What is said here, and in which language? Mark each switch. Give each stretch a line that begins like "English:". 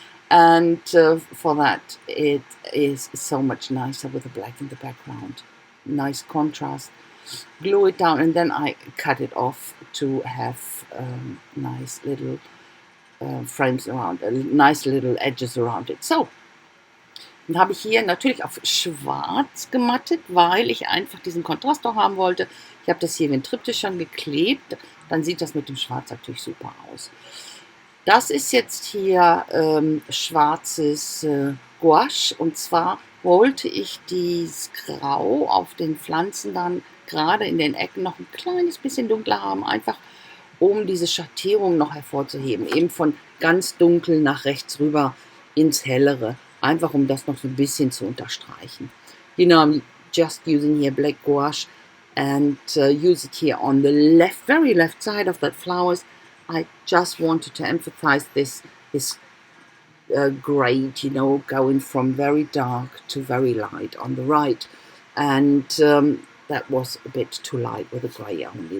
English: And for that, it is so much nicer with the black in the background. Nice contrast. Glue it down, and then I cut it off to have nice little frames around, nice little edges around it.
German: So, dann habe ich hier natürlich auf schwarz gemattet, weil ich einfach diesen Kontrast noch haben wollte. Ich habe das hier in den Triptych schon geklebt, dann sieht das mit dem Schwarz natürlich super aus. Das ist jetzt hier schwarzes Gouache, und zwar wollte ich dieses Grau auf den Pflanzen dann gerade in den Ecken noch ein kleines bisschen dunkler haben, einfach um diese Schattierung noch hervorzuheben, eben von ganz dunkel nach rechts rüber ins Hellere, einfach um das noch so ein bisschen zu unterstreichen.
English: You know, I'm just using here black gouache and use it here on the left, very left side of that flowers. I just wanted to emphasize this grade, you know, going from very dark to very light on the right, and that was a bit too light with the grey only.